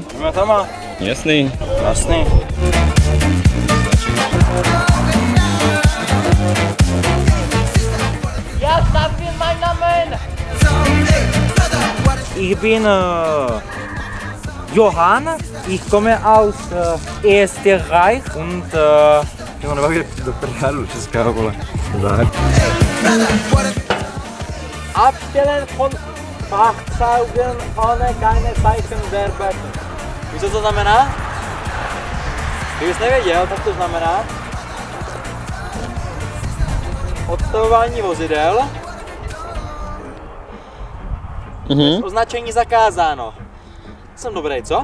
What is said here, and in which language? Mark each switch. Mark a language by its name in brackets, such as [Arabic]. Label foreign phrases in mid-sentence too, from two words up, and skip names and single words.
[Czech] Jdeme tam. Jasný. Jasný. [German] Ja, das bin mein Name. Ich bin Johann. Ich komme aus Österreich und [Czech] Jo, nevím, do prdelu, česká vole. [German] Abstellen von Fahrzeugen ohne keine Zeichen der Böcke. [Czech] Víš, co to znamená? Kdybys nevěděl, tak to znamená odstavování vozidel. Označení zakázáno. Jsem dobrý, co?